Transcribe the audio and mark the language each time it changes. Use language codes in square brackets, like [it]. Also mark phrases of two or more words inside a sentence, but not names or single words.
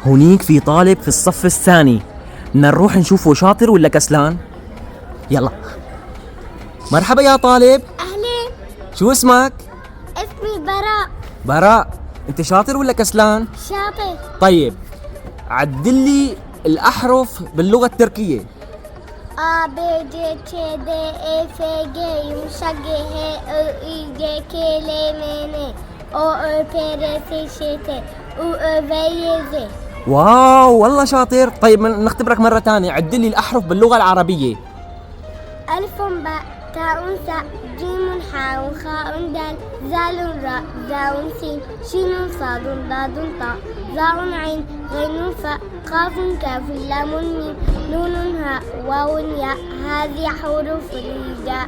[ar] هونيك في طالب في الصف الثاني، بدنا نروح نشوفه شاطر ولا كسلان. يلا. مرحبا يا طالب. أهلين. شو اسمك؟ اسمي براء. براء، انت شاطر ولا كسلان؟ شاطر. طيب عدلي الأحرف باللغة التركية. [tr] A, B, C, D, E, F, G, yumuşak G, H, I, I, J, K, L, M, N, O, Ö, P, R, S, Ş, T, U, Ö, V, Y, Z. [ar] واو والله شاطر. طيب نختبرك مرة تانية، عدلي الأحرف باللغة العربية. ألف باء تاء ثاء جيم حاء خاء دال زال راء زاء سين شين صاد ضاد طاء ظاء عين غين فاء قاف كاف لام ميم نون هاء واو ياء هذه حروف الهجاء.